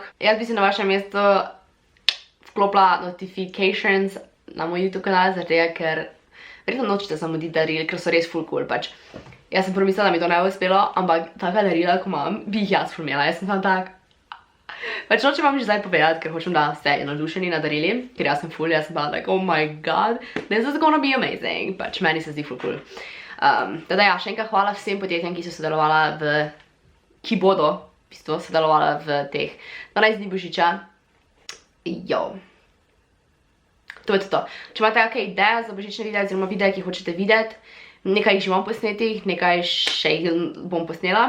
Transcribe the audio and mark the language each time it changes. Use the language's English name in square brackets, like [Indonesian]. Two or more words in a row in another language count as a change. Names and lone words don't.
[Slovenian] Jaz bi si na vašem mestu vklopila notifications na moj YouTube kanal, zaradi tega, ker verjetno nočete zamuditi daril, ker so res [English] ful cool, [Slovenian] pač. Jaz sem prvo mislila, da mi to ne bo uspelo, ampak taka darila, ko imam, bi jih jaz ful imela, jaz sem tam tak. Pač nočem vam že zdaj povedati, ker hočem, da ste navdušeni na darili, ker jaz sem ful, jaz sem bila [English] like, oh my god, this is gonna be amazing, [Slovenian] pač meni se zdi [English] ful cool. [Slovenian] Teda ja, še enkrat hvala vsem podjetjem, ki so sodelovala ki bodo v bistvu sodelovala v teh 12 dni božiča. Jo. To je to. Če imate kakšne ideje za božične videe, oziroma videe, ki hočete videti, nekaj jih že imam posnetih, nekaj še jih bom posnela.